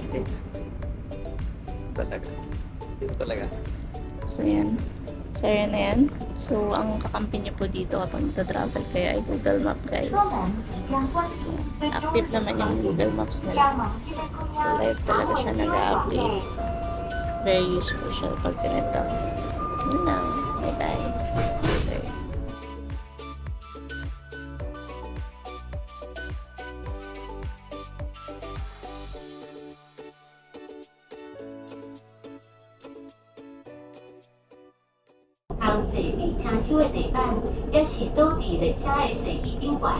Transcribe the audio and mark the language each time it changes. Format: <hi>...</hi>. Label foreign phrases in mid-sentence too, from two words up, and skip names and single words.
<tl>Talaga. Dito talaga. So yan. So yan na yan. So ang kakampi niyo po dito kapag nagta-travel kayo ay Google Map guys. Active naman yung Google Maps nila. So live talaga siya nag-update.</tl> <en>Very useful</en> <tl>siya pag ganito. Yun lang.</tl> <en>Bye-bye. Later. 汤坐里车手的地板，也是倒伫列车的座椅顶悬。</en>